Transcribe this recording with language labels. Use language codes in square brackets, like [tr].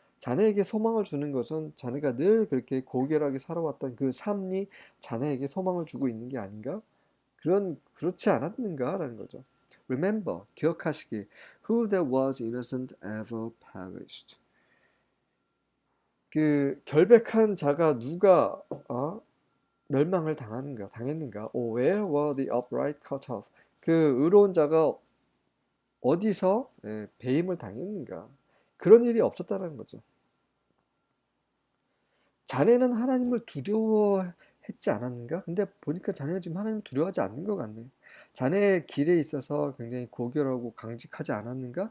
[ko] 자네에게 소망을 주는 것은 자네가 늘 그렇게 고결하게 살아왔던 그 삶이 자네에게 소망을 주고 있는 게 아닌가? 그렇지 않았는가라는 거죠. [en] Remember, [ko] 기억하시기. [en] Who that was innocent ever perished. [ko] 그 결백한 자가 누가 멸망을 당했는가? [en] Oh, where were the upright cut off? [ko] 그 의로운 자가 어디서 배임을 당했는가? 그런 일이 없었다는 거죠. 자네는 하나님을 두려워했지 않았는가? 근데 보니까 자네는 지금 하나님을 두려워하지 않는 것 같네. 자네의 길에 있어서 굉장히 고결하고 강직하지 않았는가?